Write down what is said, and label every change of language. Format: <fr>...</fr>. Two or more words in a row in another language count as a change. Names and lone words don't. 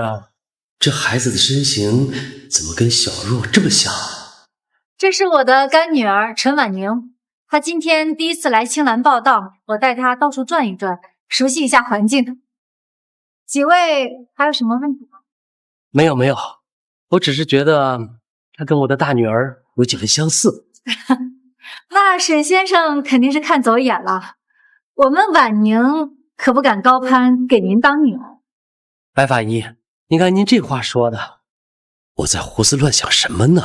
<zh>這孩子的身形怎麼跟小若這麼像？這是我的乾女兒陳婉寧，她今天第一次來青蘭報道，我帶她到處轉一轉，熟悉一下環境。幾位還有什麼問題嗎？沒有，我只是覺得她跟我的大女兒有幾分相似。那沈先生肯定是看走眼了，我們婉寧可不敢高攀给您當女兒。白法醫，你看您這話說的，我在胡思亂想什麼呢？</zh>